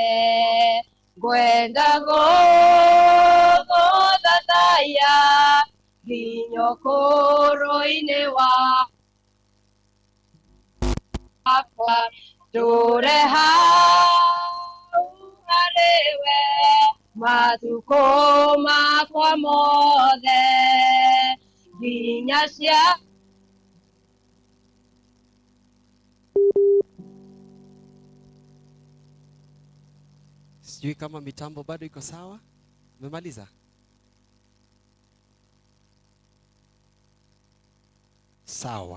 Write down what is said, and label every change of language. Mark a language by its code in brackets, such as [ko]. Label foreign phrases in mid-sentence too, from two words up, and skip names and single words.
[ki] Ngwenda gũgũthathaiya nginya ũkũrũ-inĩ wakwa. Ndũre hau harĩwe matukũ makwa mothe nginya ciana. [sw] Sijui kama mitambo bado iko sawa. Umemaliza? Sawa.